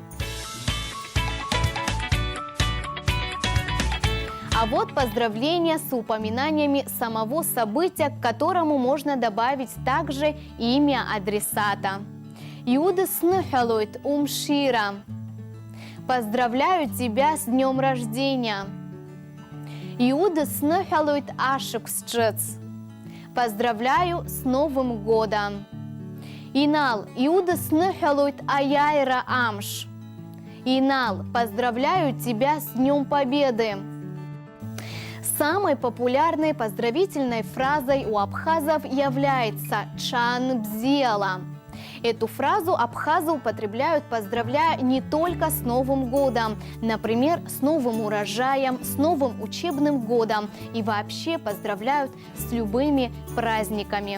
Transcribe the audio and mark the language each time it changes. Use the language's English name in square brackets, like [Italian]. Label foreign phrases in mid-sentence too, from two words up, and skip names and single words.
[Russian] А вот поздравления с упоминаниями самого события, к которому можно добавить также имя адресата. [Abkhazian] «Иудас нахалойт умшира» [Russian] – «Поздравляю тебя с днем рождения». [Abkhazian] «Иудас нахалойт ашуксчец» [Russian] – «Поздравляю с Новым годом». [Abkhazian] «Инал Иудас нахалойт аяйра амш» – «Инал, [Russian] поздравляю тебя с Днем Победы». Самой популярной поздравительной фразой у абхазов является «чанбзела». Эту фразу абхазы употребляют, поздравляя не только с Новым годом, например, с новым урожаем, с новым учебным годом и вообще поздравляют с любыми праздниками.